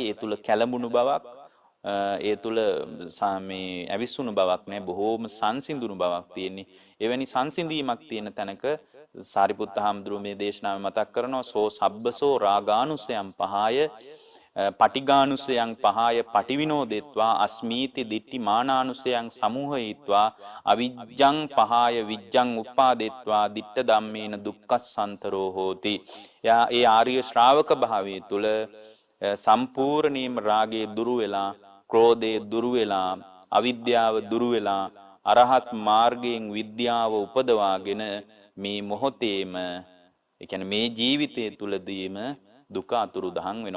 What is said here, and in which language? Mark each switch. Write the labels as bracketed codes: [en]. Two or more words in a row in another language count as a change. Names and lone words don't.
[si] ඒ තුල කැළඹුණු බවක් ඒ තුල මේ ඇවිස්සුණු බවක් නෑ. බොහෝම සංසිඳුණු බවක් තියෙන්නේ. එවැනි සංසිඳීමක් තියෙන තැනක සාරිපුත්ත හාමුදුරුවෝ මේ දේශනාවේ මතක් කරනවා [pi] සෝ සබ්බසෝ රාගානුසයං පහය පටිඝානුසයං පහය පටිවිනෝදෙත්වා අස්මීති දිට්ඨි මානානුසයං සමූහයීත්වා අවිජ්ජං පහය විජ්ජං උප්පාදෙත්වා දිට්ඨ ධම්මේන දුක්ඛස්සන්තරෝ හෝති. [si] ඒ ආර්ය ශ්‍රාවක භාවයේ තුල සම්පූර්ණීම රාගයේ දුරු වෙලා ක්‍රෝධයේ දුරු වෙලා අවිද්‍යාව දුරු වෙලා අරහත් මාර්ගයෙන් විද්‍යාව උපදවාගෙන මේ මොහොතේම ඒ කියන්නේ මේ ජීවිතයේ තුලදීම දුක අතුරුදහන් වෙනවා.